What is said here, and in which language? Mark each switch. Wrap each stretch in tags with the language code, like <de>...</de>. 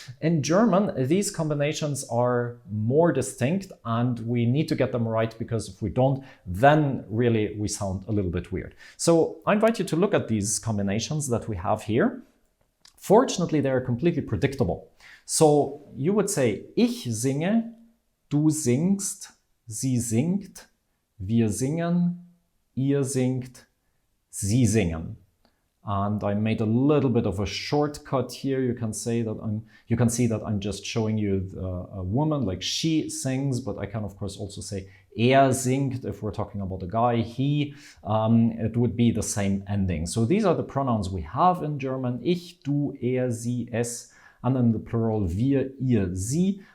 <en>In German, these combinations are more distinct and we need to get them right, because if we don't, then really we sound a little bit weird. So I invite you to look at these combinations that we have here. Fortunately, they are completely predictable. So you would say,</en> <de>ich singe, du singst, sie singt, wir singen, ihr singt, sie singen.</de> <en>And I made a little bit of a shortcut here. You can see that I'm just showing you a woman, like she sings, but I can of course also say singt if we're talking about a guy, he. It would be the same ending. So these are the pronouns we have in German:</en> <de>ich, du, sie, es,</de> <en>and then the plural</en> <de>wir, ihr, sie.</de>